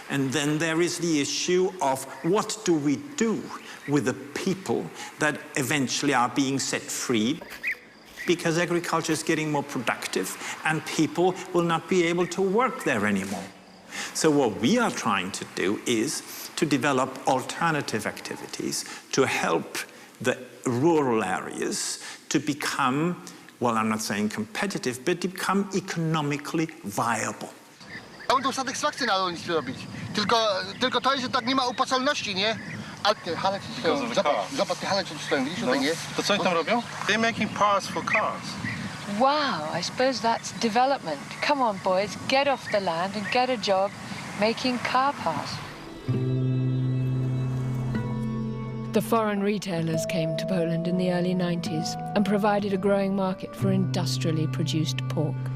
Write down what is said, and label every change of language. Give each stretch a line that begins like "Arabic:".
English: And then there is the issue of what do we do with the people that eventually are being set free, because agriculture is getting more productive and people will not be able to work there anymore. So what we are trying to do is to develop alternative activities to help the rural areas to become, well, I'm not saying competitive, but to become economically viable.
Polish: Mam satysfakcję na rolnictwie robić. Tylko to jest, że tak nie ma opłacalności, nie? A te hale tu stoją. Zobacz, te hale tu stoją. Widzisz tutaj, nie? To co oni tam robią?
English: They're making parts for cars. Wow, I suppose that's development. Come on, boys, get off the land and get a job making car parts. The foreign retailers came to Poland in the early 90s and provided a growing market for industrially produced pork.